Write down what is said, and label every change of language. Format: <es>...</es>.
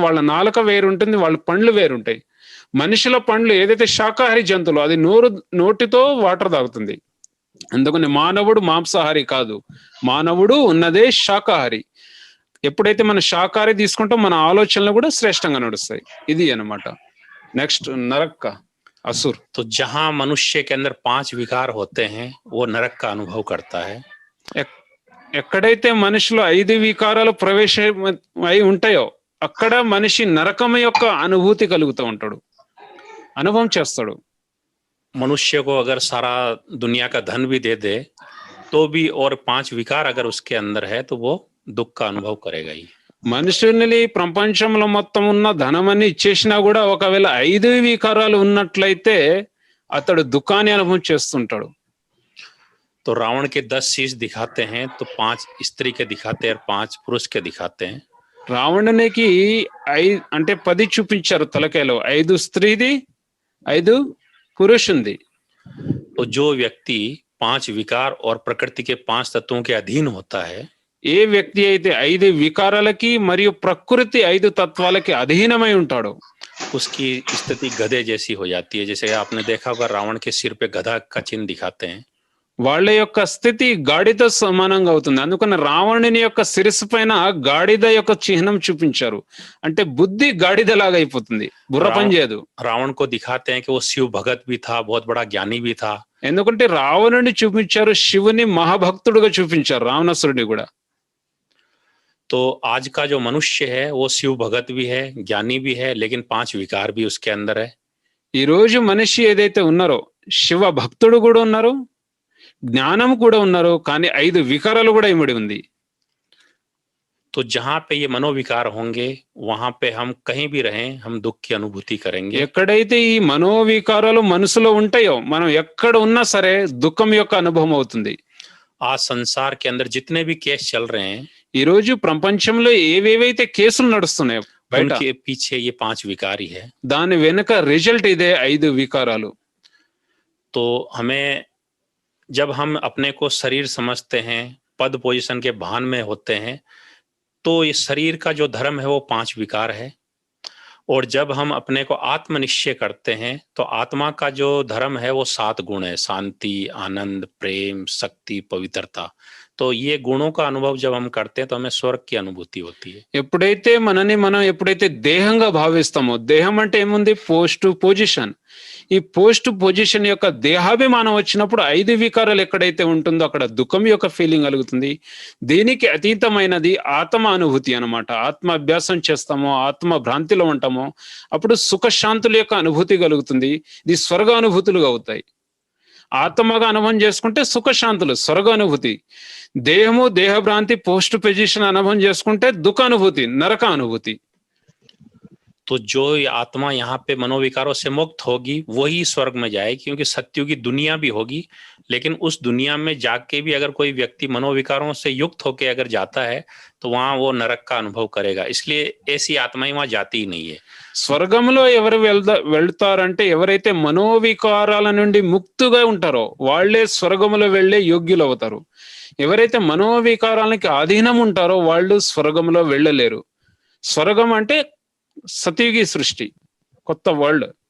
<te>వాళ్ళ నాలుక వేరుంటుంది, వాళ్ళ పండ్లు వేరుంటాయి. మనుషుల పండ్లు ఏదైతే శాకాహారి జంతువులు అది నోటితో వాటర్ తాగుతుంది. అందుకని మానవుడు మాంసాహారి కాదు, మానవుడు ఉన్నదే శాకాహారి. ఎప్పుడైతే మనం శాకాహారి తీసుకుంటాం మన ఆలోచనలు కూడా శ్రేష్టంగా నడుస్తాయి. ఇది అన్నమాట. నెక్స్ట్ నరక్ असुर।</te> <hi>तो जहां मनुष्य के अंदर 5 विकार होते हैं वो नरक का अनुभव करता है।</hi> <te>ఎక్కడైతే మనిషిలో 5 వికారాలు ప్రవేశమై ఉంటాయో అక్కడ మనిషి నరకం యొక్క అనుభూతి కలుగుతూ ఉంటాడు, అనుభవం చేస్తాడు.</te> <hi>मनुष्य को अगर सारा दुनिया का धन भी दे दे तो भी और 5 विकार अगर उसके अंदर है तो वो दुख का अनुभव करेगा ही।</hi> <te>మనుషుల్ని ప్రపంచంలో మొత్తం ఉన్న ధనమని ఇచ్చేసినా కూడా ఒకవేళ 5 వికారాలు ఉన్నట్లయితే అతడు దుఃఖాన్ని అనుభవం చేస్తుంటాడు.</te> <hi>तो रावण के 10 शीश दिखाते हैं तो 5 स्त्री के दिखाते हैं और 5 पुरुष के दिखाते हैं।</hi> <te>రావణునికి అంటే 10 చూపించారు తలకాయలో, 5 స్త్రీది 5 పురుషుంది.</te> <hi>तो जो व्यक्ति 5 विकार और प्रकृति के 5 तत्वों के अधीन होता है,</hi> <te>ఏ వ్యక్తి అయితే 5 వికారాలకి మరియు ప్రకృతి 5 తత్వాలకి అధీనమై ఉంటాడో</te> <hi>उसकी स्थिति गधे जैसी हो जाती है। जैसे आपने देखा होगा रावण के सिर पे गधा का चिन्ह दिखाते हैं।</hi> <te>వాళ్ళ యొక్క స్థితి గాడిద సమానంగా అవుతుంది. అందుకని రావణుని యొక్క శిరస్సు పైన గాడిద యొక్క చిహ్నం చూపించారు. అంటే బుద్ధి గాడిద లాగా అయిపోతుంది, బుర్ర పని చేయదు.</te> <hi>रावण को दिखाते हैं कि वो शिव भगत भी था, बहुत बड़ा ज्ञानी भी था।</hi> <te>ఎందుకంటే రావణుని చూపించారు, శివుని మహాభక్తుడుగా చూపించారు రావణాసురుడిని కూడా.</te> <hi>तो आज का जो मनुष्य है वो शिव भगत भी है, ज्ञानी भी है, लेकिन 5 विकार भी उसके अंदर है।</hi> <te>ఈ రోజు మనిషి ఏదైతే ఉన్నారో శివ భక్తుడు కూడా ఉన్నారు, జ్ఞానం కూడా ఉన్నారు, కానీ 5 వికారాలు కూడా ఇమిడి ఉంది.</te> <hi>तो जहां पे ये मनोविकार होंगे वहां पे हम कहीं भी रहें हम दुख की अनुभूति करेंगे।</hi> <te>ఎక్కడైతే ఈ మనోవికారాలు మనసులో ఉంటాయో మనం ఎక్కడ ఉన్నా సరే దుఃఖం యొక్క అనుభవం అవుతుంది.</te> <hi>आज संसार के अंदर जितने भी केस चल रहे हैं</hi> <te>ఈ రోజు ప్రపంచంలో ఏవేవైతే కేసులు నడుస్తున్నాయో బయట,</te> <hi>उनके पीछे ये 5 विकार ही है।</hi> <te>దాని వెనుక రిజల్ట్ ఇదే 5 వికారాలు.</te> <hi>तो हमें जब हम अपने को शरीर समझते हैं, पद पोजीशन के भान में होते हैं, तो ये शरीर का जो धर्म है वो 5 विकार है। और जब हम अपने को आत्मनिश्चय करते हैं तो आत्मा का जो धर्म है वो 7 गुण है, शांति, आनंद, प्रेम, शक्ति, पवित्रता। तो ये गुणों का अनुभव जब हम करते हैं तो हमें स्वर्ग की अनुभूति होती है।</hi> <te>ఎప్పుడైతే మనని మనం ఎప్పుడైతే దేహంగా భావిస్తామో, దేహం అంటే ఏముంది, పోస్ట్ పొజిషన్. ఈ పోస్ట్ పొజిషన్ యొక్క దేహాభిమానం వచ్చినప్పుడు 5 వికారాలు ఎక్కడైతే ఉంటుందో అక్కడ దుఃఖం యొక్క ఫీలింగ్ కలుగుతుంది. దీనికి అతీతమైనది ఆత్మ అనుభూతి అన్నమాట. ఆత్మ అభ్యాసం చేస్తామో, ఆత్మ భ్రాంతిలో ఉంటామో అప్పుడు సుఖశాంతుల యొక్క అనుభూతి కలుగుతుంది. ఇది స్వర్గ అనుభూతులుగా అవుతాయి. ఆత్మగా అనుభవం చేసుకుంటే సుఖశాంతులు, స్వర్గ అనుభూతి. దేహము, దేహభ్రాంతి, పోస్ట్ పొజిషన్ అనుభవం చేసుకుంటే దుఃఖ అనుభూతి, నరక అనుభూతి.</te> <hi>तो जो ये आत्मा यहाँ पे मनोविकारों से मुक्त होगी वही स्वर्ग में जाएगी, क्योंकि सत्युग की दुनिया भी होगी, लेकिन उस दुनिया में जाके भी अगर कोई व्यक्ति मनोविकारों से युक्त होके अगर जाता है तो वहां वो नरक का अनुभव करेगा। इसलिए ऐसी आत्माएं वहां जाती ही नहीं है।</hi> <te>స్వర్గంలో ఎవరు వెళ్తారంటే ఎవరైతే మనోవికారాల నుండి ముక్తుగా ఉంటారో వాళ్ళే స్వర్గంలో వెళ్లే యోగ్యులు అవుతారు. ఎవరైతే మనోవికారాలకి అధీనం ఉంటారో వాళ్ళు స్వర్గంలో వెళ్ళలేరు. స్వర్గం అంటే</te> <hi>सतयुगी सृष्टि,</hi> <te>కొత్త వరల్డ్.</te>